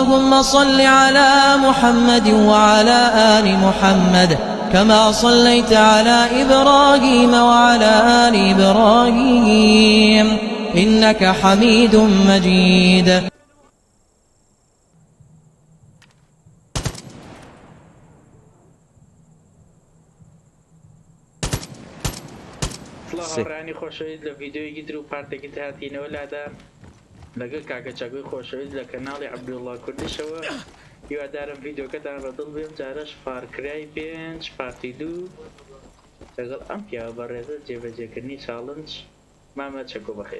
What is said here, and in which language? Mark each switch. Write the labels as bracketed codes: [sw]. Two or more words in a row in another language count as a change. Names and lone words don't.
[ar] اللهم صل على محمد وعلى آل محمد كما صليت على إبراهيم وعلى آل إبراهيم إنك حميد مجيد. [ckb] هاوڕانی خۆشەویست لە ڤیددیۆیەکی تر و پارتێکی هاتینەوە لادار لەگەڵ کاکە چاکوی خۆشەویست لە کەناڵی عەبدوڵڵا کوردیشەوە هیوادارم ڤیددیۆکەتان بەدڵ بێم جارەش فارکرای 5 پارتی 2 لەگەڵ ئەم پیاوە بەڕێزە جێبەجێکردنی چاڵنج مامە چەکۆ بەخێر